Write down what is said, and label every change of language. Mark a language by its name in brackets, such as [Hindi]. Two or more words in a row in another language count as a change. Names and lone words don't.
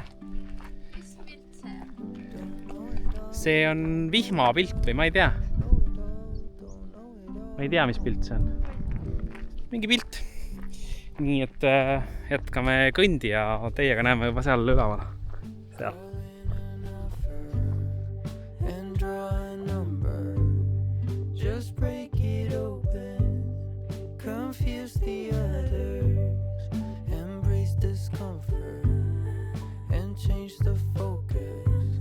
[Estonian] Mis pilt see on? See on vihmapilt või ma ei tea. Ma ei tea, mis pilt see on. Mingi pilt. Nii et jätkame kõndi ja teiega näeme juba seal üleval. Seal. [English] Just break it open, confuse the others, embrace discomfort, and change the focus.